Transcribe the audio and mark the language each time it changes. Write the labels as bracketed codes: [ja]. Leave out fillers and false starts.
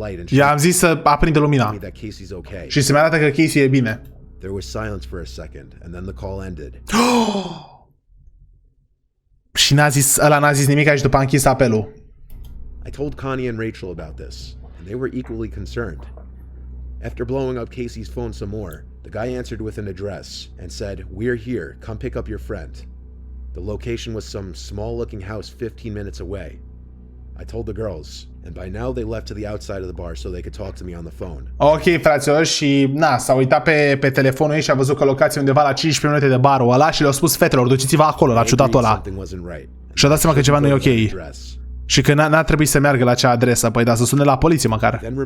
[ro] I-am zis să aprinde lumina. Și să-mi arată că Casey e bine. [en] There was silence for a second, and then the call ended. [ro] Și ăla n-a zis nimic și după a închis apelul. [en] I told Connie and Rachel about this, and they were equally concerned. After blowing up Casey's phone some more, the guy answered with an address and said, "We're here, come pick up your friend." The location was some small-looking house 15 minutes away. I told the girls, and by now they left to the outside of the bar so they could talk to me on the phone. [ro] Ok, fraților, și s-a uitat pe telefonul ei și a văzut că locația undeva la 15 minute de barul ăla și le-a spus fetelor, duceți-vă acolo, la ciudatul ăla. Și-a dat seama că ceva nu e ok. Și că n-a trebuit să meargă la acea adresă, păi da, să sune la poliție măcar.